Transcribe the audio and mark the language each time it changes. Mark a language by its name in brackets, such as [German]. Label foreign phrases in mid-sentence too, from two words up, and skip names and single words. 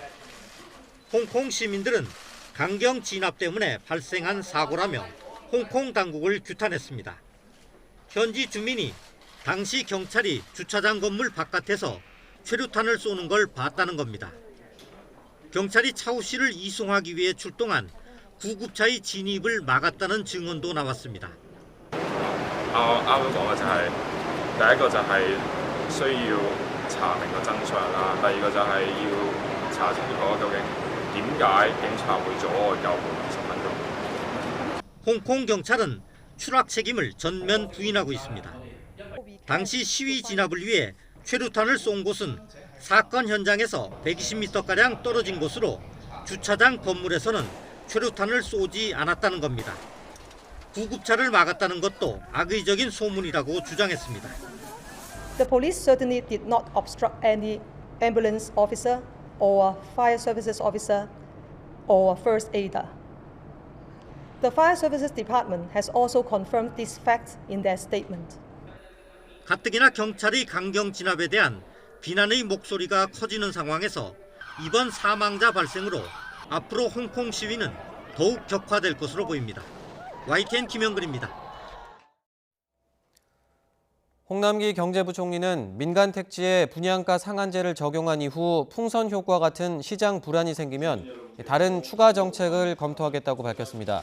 [Korean] 홍콩 시민들은 강경 진압 때문에 발생한 사고라며 홍콩 당국을 규탄했습니다. 현지 주민이 당시 경찰이 주차장 건물 바깥에서 최루탄을 쏘는 걸 봤다는 겁니다. 경찰이 차우 씨를 이송하기 위해 출동한 구급차의 진입을 막았다는 증언도 나왔습니다. [Cantonese] 啱啱講嘅就係第一個就係需要查明個真相啦，第二個就係要查清楚究竟點解警察會阻礙救援20分鐘。 [Korean] 홍콩 경찰은 추락 책임을 전면 부인하고 있습니다. 당시 시위 진압을 위해 최루탄을 쏜 곳은 사건 현장에서 120m가량 떨어진 곳으로 주차장 건물에서는 최루탄을 쏘지 않았다는 겁니다. 구급차를 막았다는 것도 악의적인 소문이라고 주장했습니다. [English] The police certainly did not obstruct any ambulance officer or fire services officer or first aider. The Fire Services Department has also confirmed these facts in their statement. [Korean] 가뜩이나 경찰의 강경 진압에 대한 비난의 목소리가 커지는 상황에서 이번 사망자 발생으로 앞으로 홍콩 시위는 더욱 격화될 것으로 보입니다. YTN 김영근입니다. 홍남기 경제부총리는 민간 택지에 분양가 상한제를 적용한 이후 풍선 효과 같은 시장 불안이 생기면 다른 추가 정책을 검토하겠다고 밝혔습니다.